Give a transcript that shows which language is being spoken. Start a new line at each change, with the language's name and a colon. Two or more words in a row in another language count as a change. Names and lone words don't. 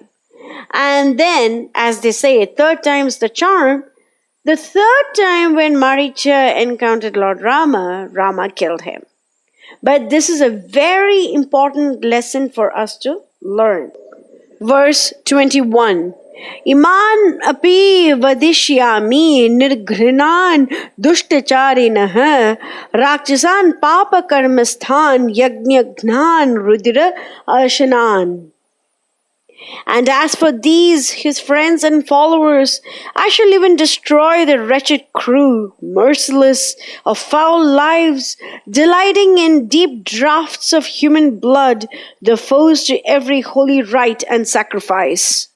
English: And then, as they say, third time's the charm. The third time when Maricha encountered Lord Rama, Rama killed him. But this is a very important lesson for us to learn. Verse 21.
Sanskrit: इमान् अपि वधिष्यामि निर्घृणान् दुष्टचारिणः राक्षसान् पापकर्मस्थान् यज्ञघ्नान् रुधिराशनान्. And as for these, his friends and followers, I shall even destroy the wretched crew, merciless, of foul lives, delighting in deep draughts of human blood, the foes to every holy rite and sacrifice.